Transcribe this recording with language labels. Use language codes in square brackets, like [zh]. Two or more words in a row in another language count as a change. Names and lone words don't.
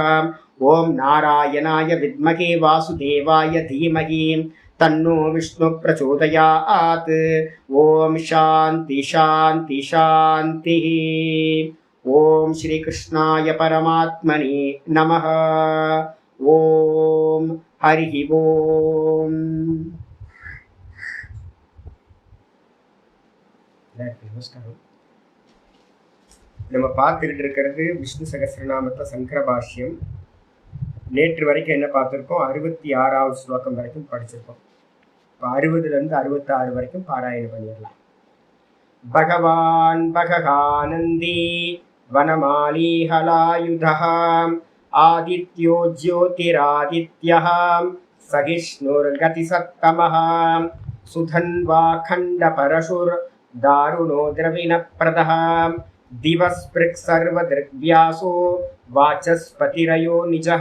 [sa] ॐ नारायणाय विद्महे वासुदेवाय धीमहि तन्नो विष्णु प्रचोदयात्. ॐ शान्ति शान्ति शान्तिः. ॐ श्री कृष्णाय परमात्मने नमः. ॐ हरि ॐ. [ta] நமஸ்காரம். நம்ம பார்த்துக்கிட்டு இருக்கிறது விஷ்ணு சகஸ்ரநாமத்தில் சங்கர பாஷ்யம். நேற்று வரைக்கும் என்ன பார்த்துருக்கோம்? 66வது ஸ்லோகம் வரைக்கும் படிச்சிருக்கோம். இப்போ 60லேருந்து 66 வரைக்கும் பாராயணம் பண்ணிடலாம். [sa] भगवान् भगहानन्दी वनमाली हलायुधः आदित्यो ज्योतिरादित्यः सहिष्णुर्गतिसत्तमः सुधन्वा खण्डपरशुर्दारुणो द्रविणप्रदः दिवस्पृक्सर्वदृग्व्यासो वाचस्पतिरयो निजः